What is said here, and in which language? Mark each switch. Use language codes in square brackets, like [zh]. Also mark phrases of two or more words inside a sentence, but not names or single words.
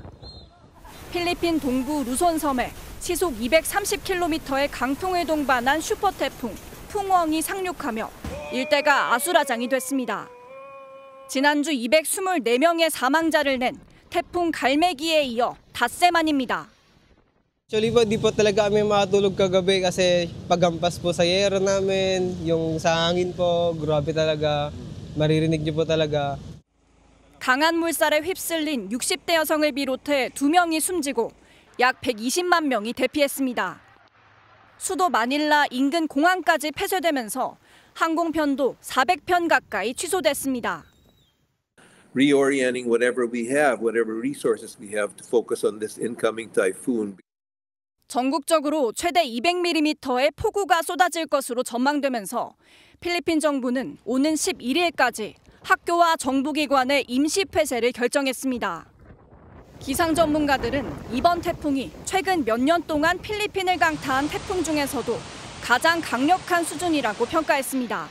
[ko] 필리핀 동부 루손 섬에 시속 230km의 강풍을 동반한 슈퍼태풍 풍웡이 상륙하며 일대가 아수라장이 됐습니다. 지난주 224명의 사망자를 낸 태풍 갈매기에 이어 닷새만입니다. [tl] Actually po, di po talaga kami makatulog kagabi kasi paghampas po sa yero namin, yung sa hangin po, grabe talaga, maririnig niyo po talaga. [ko] 강한 물살에 휩쓸린 60대 여성을 비롯해 2명이 숨지고 약 120만 명이 대피했습니다. 수도 마닐라 인근 공항까지 폐쇄되면서 항공편도 400편 가까이 취소됐습니다. [en] Reorienting whatever we have, whatever resources we have to focus on this incoming typhoon. [ko] 전국적으로 최대 200mm의 폭우가 쏟아질 것으로 전망되면서 필리핀 정부는 오는 11일까지 학교와 정부기관의 임시 폐쇄를 결정했습니다. 기상 전문가들은 이번 태풍이 최근 몇 년 동안 필리핀을 강타한 태풍 중에서도 가장 강력한 수준이라고 평가했습니다.